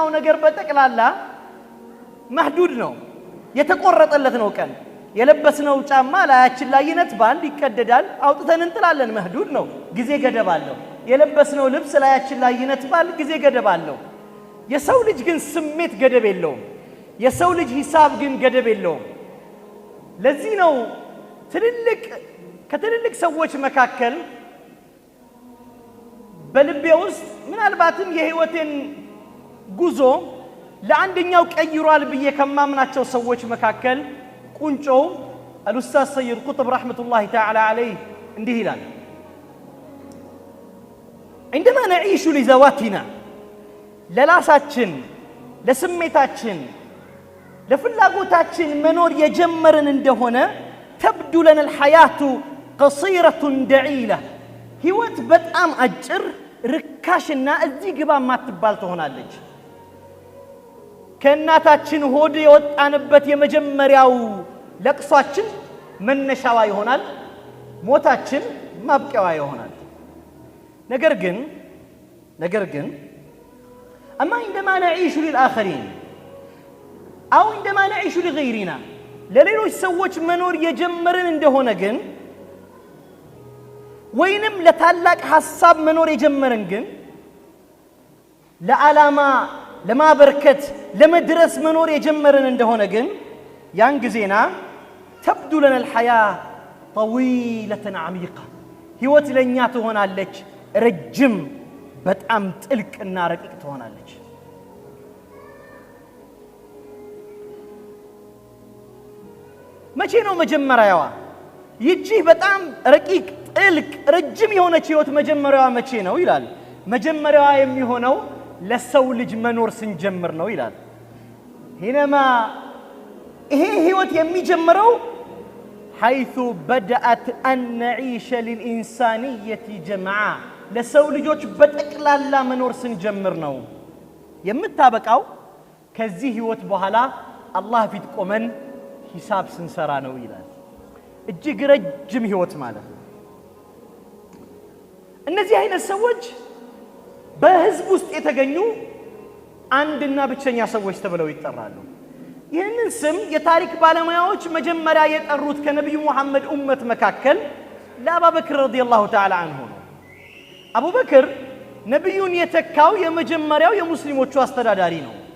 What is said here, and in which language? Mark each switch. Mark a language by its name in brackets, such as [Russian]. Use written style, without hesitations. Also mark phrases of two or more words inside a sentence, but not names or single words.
[Amharic] ነገር በጠቅላላ محدود ነው የተቆረጠለት ነው ቀን የለበስነው ጫማ ላያችን ላይ ይነጥባል ይቀደዳል አውጥተን እንጥላለን محدود ነው ጊዜ ገደብ አለው የለበስነው ልብስ ላያችን ላይ ይነጥባል ጊዜ ገደብ አለው የሰው ልጅ ግን ስሜት ገደብ የለውም የሰው ልጅ ሂሳብ ግን ገደብ የለውም ለዚህ ነው ከትልልቅ ሰዎች መካከል በልቤ ውስጥ ምናልባትም የህይወቴን ጉዞ ለአንደኛው ቀይሯል ብዬ ከማምናቸው ሰዎች መካከል ቁንጮ [Arabic] الأستاذ سيد قطب رحمة الله تعالى عليه [Amharic] እንዲህ ይላል [Arabic] عندما نعيش لذواتنا [Amharic] ለራሳችን ለስሜታችን ለፍላጎታችን መኖር የጀመርን እንደሆነ [Arabic] تبدو لنا الحياة قصيرة دعيلة [Amharic] ህይወት በጣም አጭር ርካሽና እዚህ ግባ ማትባል ትሆናለች ከእናታችን ሆድ የወጣንበት የመጀመሪያው ለቅሷችን መነሻዋ ይሆናል ሞታችን ማብቂያዋ ይሆናል ነገር ግን [Arabic] أما عندما نعيش للآخرين أو عندما نعيش لغيرنا [Amharic] ለሌሎች ሰዎች መኖር የጀመርን እንደሆነ ግን ወይንም ለታላቅ ሐሳብ መኖር የጀመርን ግን ለዓላማ ለማበርከት ለመድረስ መኖር የጀመረን እንደሆነ ግን ያን ጊዜና [Arabic] تبدو لنا الحياة طويلة عميقة [Amharic] ህይወት ለኛ ትሆናለች ረጅም በጣም ጥልቅና ረቂቅ ትሆናለች መቼ ነው መጀመሪያዋ ይቺ በጣም ረቂቅ ጥልቅ ረጅም የሆነች ህይወት መጀመሪያዋ መቼ ነው ይላል መጀመሪያዋ የሚሆነው ለሰው ልጅ መኖር ስንጀምር ነው ይላል ሂነማ ይሄ ህይወት የሚጀምረው [Arabic] حيث بدأت أن نعيش للإنسانية جمعاء [Amharic] ለሰው ልጆች በጠቅላላ መኖር ስንጀምር ነው የምታበቃው ከዚህ ህይወት በኋላ አላህ ፊት ቆመን ሂሳብ ስንሰራ ነው ይላል እጅግ ረጅም ህይወት ማለት ነው እነዚህ አይነት ሰዎች በህዝብ ውስጥ የተገኙ አንድና ብቸኛ ሰዎች ተብለው ይጠራሉ ይህንን ስም የታሪክ ባለሙያዎች መጀመሪያ የጠሩት ከነብዩ መሐመድ ኡመት መካከል ለአቡበክር [Arabic] رضي الله تعالى عنه [Amharic] ነው አቡበክር ነብዩን የተካው የመጀመሪያው የሙስሊሞቹ አስተዳዳሪ ነው